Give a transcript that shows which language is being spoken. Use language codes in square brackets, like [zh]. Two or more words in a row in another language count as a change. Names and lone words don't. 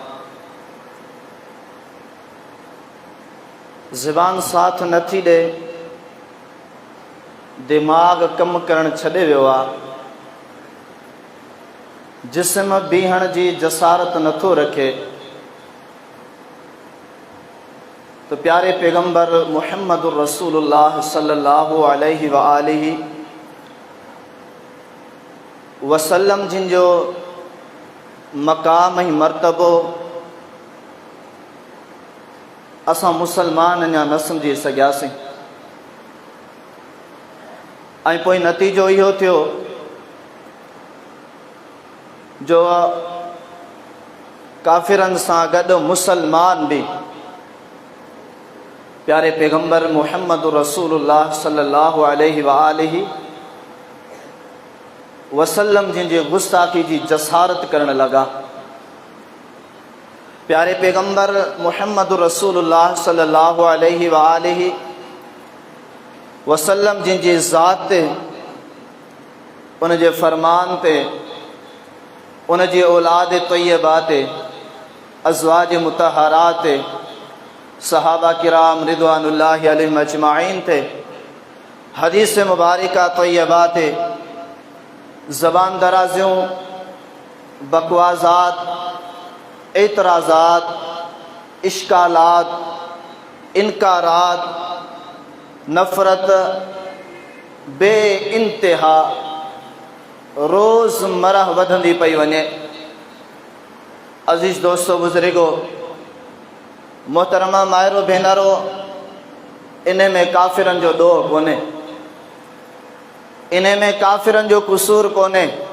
[sd] ज़बान साथ नथी ॾे, दिमाग़ कमु करणु छॾे वियो आहे, जिस्म बीहण जी जसारत नथो रखे, त प्यारे पैगंबर [ar] محمد رسول الله صلى الله عليه و آله وسلم [sd] जिन जो मक़ाम ऐं मर्तबो असां मुसलमान अञा न सम्झी सघियासीं। ऐं पोइ नतीजो इहो थियो जो काफ़िरनि सां गॾु मुसलमान बि प्यारे पैगम्बर [ar] محمد رسول الله صلى الله عليه وآله وسلم [sd] जिन जी गुस्ताखी जी जसारत करण लगा। प्यारे पैगम्बर [ar] محمد رسول الله صلى الله عليه وآله وسلم [sd] जिन जी ज़ात ते, उन जे फरमान ते, उन जी औलाद तय्यबा ते, अज़वाज मुतहरात ते, सहाबा किराम [ar] رضوان الله عليهم أجمعين [sd] ते, हदीस मुबारका तय्यबा ते, ज़बान दराज़ियों, बकवाज़ात, एतराज़ात, इश्कालात, इनकारात, नफ़रत बे इंतहा रोज़मर्रा वधंदी पई वञे। अज़ीज़ दोस्तों, बुज़ुर्गो, मोहतरमा मायरो भेनरो, इन में काफ़िरनि जो ॾोह कोन्हे, इन में काफ़िरनि जो क़सूर कोन्हे।